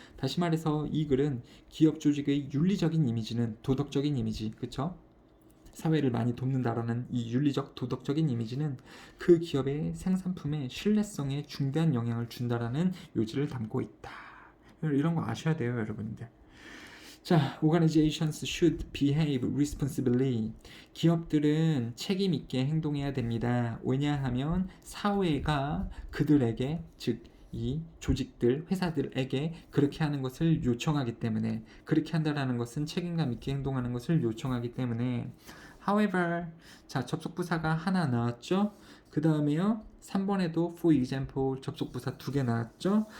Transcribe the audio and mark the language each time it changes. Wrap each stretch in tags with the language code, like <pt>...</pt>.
<ko>다시 말해서 이 글은 기업 조직의 윤리적인 이미지는 도덕적인 이미지, 그쵸? 사회를 많이 돕는다라는 이 윤리적 도덕적인 이미지는 그 기업의 생산품의 신뢰성에 중대한 영향을 준다라는 요지를 담고 있다. 이런 거 아셔야 돼요, 여러분들.</ko> <en>자, organizations should behave responsibly.</en> <ko>기업들은 책임 있게 행동해야 됩니다. 왜냐하면 사회가 그들에게, 즉 이 조직들, 회사들에게 그렇게 하는 것을 요청하기 때문에, 그렇게 한다라는 것은 책임감 있게 행동하는 것을 요청하기 때문에. However, 자, 접속부사가 하나 나왔죠? 그 다음에요, 3번에도</ko> <en>for example</en> <ko>접속부사 2개 나왔죠?</ko>